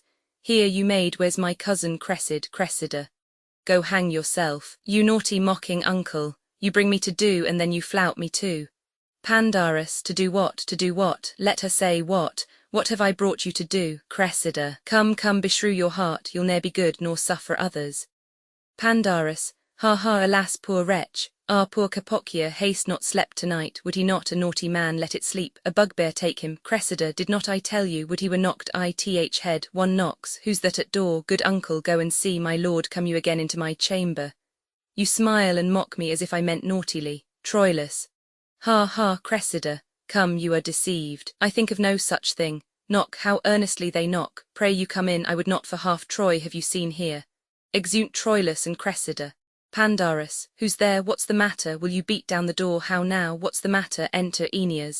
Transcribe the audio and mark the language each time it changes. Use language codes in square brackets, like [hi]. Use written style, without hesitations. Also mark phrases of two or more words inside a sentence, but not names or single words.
[en] Here, you maid, where's my cousin Cressid? Cressida, go hang yourself. You naughty mocking uncle, you bring me to do, and then you flout me too. Pandarus, to do what, to do what? Let her say what. What have I brought you to do? Cressida, come, come, beshrew your heart, you'll ne'er be good nor suffer others. Pandarus, ha ha, alas, poor wretch, ah, poor Capocchia, haste not slept tonight, would he not, a naughty man, let it sleep, a bugbear take him. Cressida, did not I tell you, would he were knocked, ith head, one knocks, who's that at door? Good uncle, go and see, my lord, come you again into my chamber. You smile and mock me as if I meant naughtily. Troilus, ha ha, Cressida, come, you are deceived, I think of no such thing. Knock, how earnestly they knock, pray you come in, I would not for half Troy have you seen here. Exeunt Troilus and Cressida. Pandarus, who's there, what's the matter, will you beat down the door, how now, what's the matter, enter Aeneas.